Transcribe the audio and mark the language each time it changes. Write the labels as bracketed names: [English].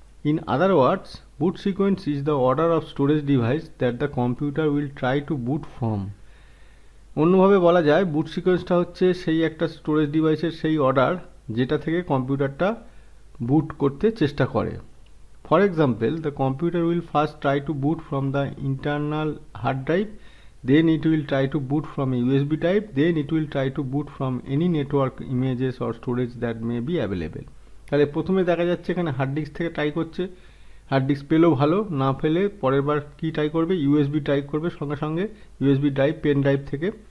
[English] In other words, boot sequence is the order of storage device that the computer will try to boot from. [Bangla] অন্যভাবে বলা যায়, বুট সিকোয়েন্সটা হচ্ছে সেই একটা storage ডিভাইসের সেই অর্ডার যেটা থেকে কম্পিউটারটা বুট করতে চেষ্টা করে। [English] For example, the computer will first try to boot from the internal hard drive, then it will try to boot from a USB type, then it will try to boot from any network images or storage that may be available. [Bangla] তাহলে প্রথমে দেখা যাচ্ছে এখানে hard disk থেকে try করছে, hard disk পেলেও ভালো, না পেলে পরের বার কী ট্রাই করবে? ইউএসবি ট্রাই করবে সঙ্গে সঙ্গে, ইউএসবি ড্রাইভ, পেন ড্রাইভ থেকে।